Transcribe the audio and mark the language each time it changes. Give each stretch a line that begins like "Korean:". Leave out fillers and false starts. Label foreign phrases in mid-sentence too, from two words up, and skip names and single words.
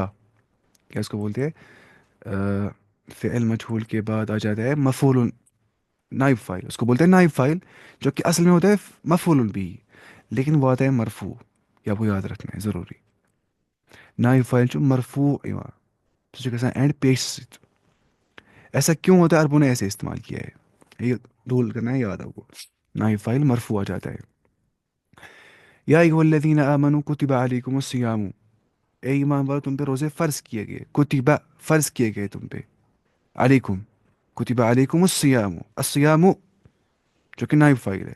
Urdu: کیا اس کو بولتے ہیں؟ فعل مجہول کے بعد آ جاتا ہے مفعول، نائب فائل. اس کو بولتے ہیں نائب فائل، جو کہ اصل میں ہوتا ہے مفعول بھی، لیکن وہ آتا ہے مرفوع. یہ آپ کو یاد رکھنا ہے ضروری.
Kashmiri: نائب فائل جو مرفوع یوان سُہ چھُ گژھان اینڈ پیش سۭتۍ.
Urdu: ایسا کیوں ہوتا ہے؟ عربوں نے ایسے استعمال کیا ہے، یہ رول کرنا ہے یاد آپ کو. نائب فائل مرفوع آ جاتا ہے.
Arabic: یا ایھا الذین آمنوا کتب علیکم الصیام،
Urdu: اے ایمان والو تم پہ روزے فرض کیے گئے. کتبہ فرض کیے گئے تم پہ،
Arabic: علیکم کتب علیکم الصیام،
Urdu: الصیام جو کہ نائب فائل ہے.